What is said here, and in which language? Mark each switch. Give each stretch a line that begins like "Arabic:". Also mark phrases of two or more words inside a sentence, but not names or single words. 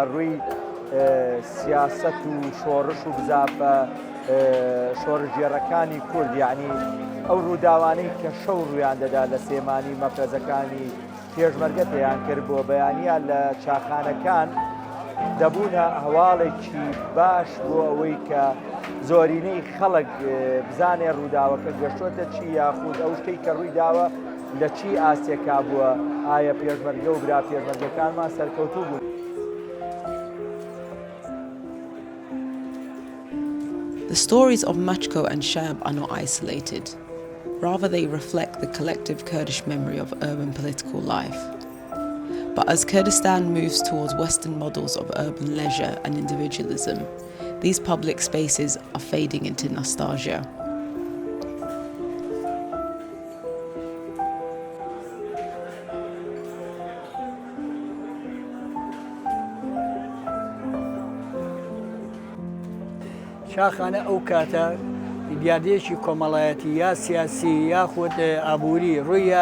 Central Kurdish: ڕووی سیاسەت و شۆڕش و بزاپە شۆڕژێڕەکانی کورد یعنی ئەو ڕووداوانەی کە شەو ڕوویان دەدا لە سێمانی مەفرەزەکانی پێشمەرگە پێیان کرد بۆ بەیانیان لە چاخانەکان دەبوونە هەواڵێکی باش بۆ ئەوەی کە زۆرینەی خەڵک بزانێ ڕووداوەکە گەشتوۆتە چی یاخود ئەو شتەی کە ڕووی داوە لە چی ئاستێکا بووە ئایا پێشمەرگە و برا پێشمەرگەکانمان سەرکەوتوو بوون.
English: The stories of Machko and Shab are not isolated. Rather, they reflect the collective Kurdish memory of urban political life. But as Kurdistan moves towards Western models of urban leisure and individualism, these public spaces are fading into nostalgia.
Central Kurdish: چاخانە ئەو کاتە دیادێکی کۆمەڵایەتی یا سیاسی یاخود ئابووری ڕوویە